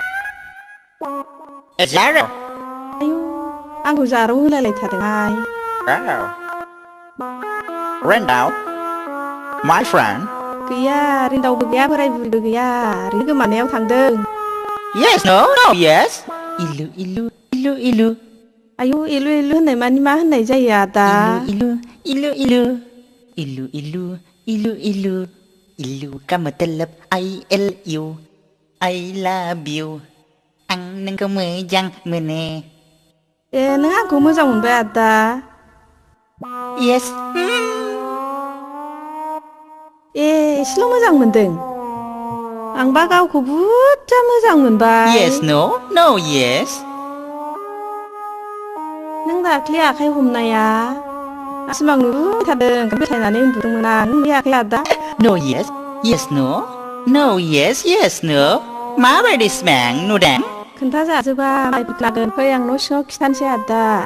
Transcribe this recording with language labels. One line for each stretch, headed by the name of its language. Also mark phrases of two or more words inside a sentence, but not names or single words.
Bodo: Zaro. आयु आंखौ जारौ होलायलायथारदोंहाय
English: Rendau. My friend.
Bodo: गैया रिन्दावबो गैया बोराय बुरिबो गैया ओरैनो गोमानायाव थांदों
English: Yes, no, yes. Ilu, ilu, ilu, ilu.
Bodo: आयु इलु इलु होननाय मानि मा होननाय जायो आदा Ilu, ilu, ilu. Ilu, ilu, ilu, ilu.
English: Ilu
Hindi: ka मतलब
English: I love you. I love you.
Bodo: आं नोंखौ मोजां मोनो. ए नों आंखौ मोजां मोनबाय आदा
English: Yes.
Bodo: ए एसेल' मोजां मोनदों आंबा गावखौ बुरजा मोजां मोनबाय
English: Yes, no, no, yes.
Bodo: नों दाख्लि आखाइ हमनाया सिमां नुबाय थादों फोथायनानै उन्दुदोंमोन आं नोंनि आखाइ आदा
English: No, yes, yes, no. No, yes, yes, no.
Bodo: माबायदि सिमां नुदों? खोन्थाजाजोबा माइ लागोन फै आं न' सिङाव खिथानोसै आदा